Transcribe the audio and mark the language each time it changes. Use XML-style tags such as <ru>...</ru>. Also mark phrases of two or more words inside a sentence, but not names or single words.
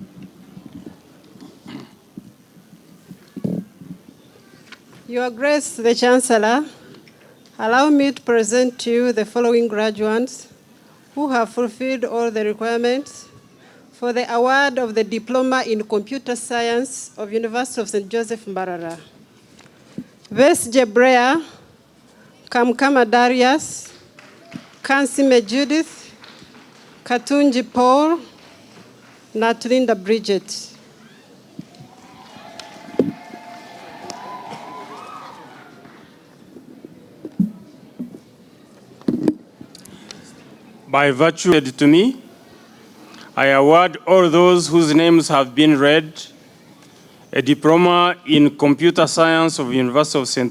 <en>Your Grace, the Chancellor, allow me to present to you the following graduates who have fulfilled all the requirements for the award of the Diploma in Computer Science of University of St. Joseph MBARARA. Ves Jebrea, Kamkama Darius, Kansime Judith, Katunji Paul, Natlinda Bridget. By virtue to me, I award all those whose names have been read a diploma in computer science of University of St.</en>